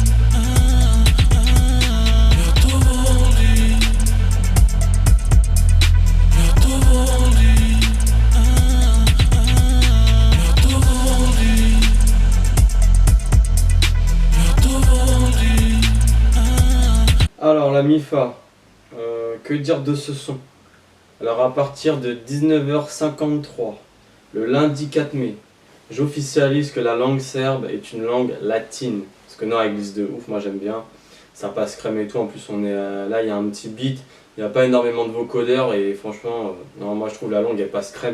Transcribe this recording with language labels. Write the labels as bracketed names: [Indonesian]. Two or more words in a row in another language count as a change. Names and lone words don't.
[Serbian] Ja to volim. Ja to volim. Ja to volim. Ja to volim. [French] Alors la MIFA, que dire de ce son? Alors à partir de 19h53, le lundi 4 mai, j'officialise que la langue serbe est une langue latine. Parce que non, elle glisse de ouf, moi j'aime bien. Ça passe crème et tout, en plus on est là, il y a un petit beat, il n'y a pas énormément de vocodeurs et franchement, non, moi je trouve la langue elle passe crème.